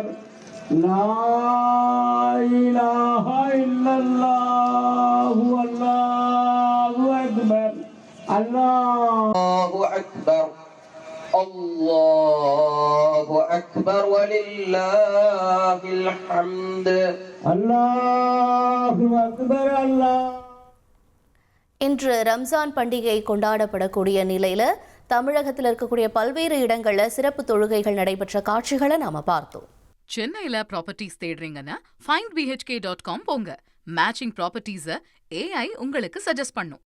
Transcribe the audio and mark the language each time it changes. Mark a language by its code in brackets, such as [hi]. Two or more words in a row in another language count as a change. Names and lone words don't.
[ar] لا إله إلا الله والله أكبر. الله أكبر الله أكبر ولله الحمد. الله أكبر الله. [ta] இன்று ரம்ஜான் பண்டிகை கொண்டாடப்படக்கூடிய நிலையில தமிழகத்தில் இருக்கக்கூடிய பல்வேறு இடங்கள்ல சிறப்பு தொழுகைகள் நடைபெற்ற காட்சிகளை நாம பார்த்தோம். சென்னையில ப்ராப்பர்ட்டிஸ் தேடுறீங்கன்னா findbhk.com போங்க. [en] matching properties [ta] AI உங்களுக்கு சஜஸ்ட் பண்ணும்.